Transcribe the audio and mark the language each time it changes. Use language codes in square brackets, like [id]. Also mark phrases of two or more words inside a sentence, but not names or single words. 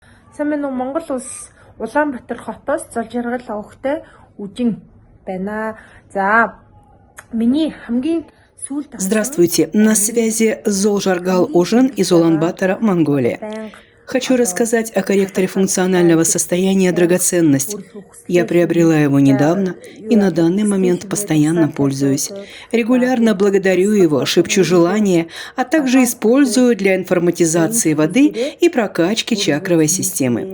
[mn] Сайн байна уу? Монгол улс Улаанбаатар хотоос Золжиргал авахтай үжин байна. За миний хамгийн сүүлд [ru] Здравствуйте, на связи Золжаргал Ужин из Улан-Батора, Монголия. Хочу рассказать о корректоре функционального состояния «Драгоценность». Я приобрела его недавно и на данный момент постоянно пользуюсь. Регулярно благодарю его, шепчу желания, а также использую для информатизации воды и прокачки чакровой системы.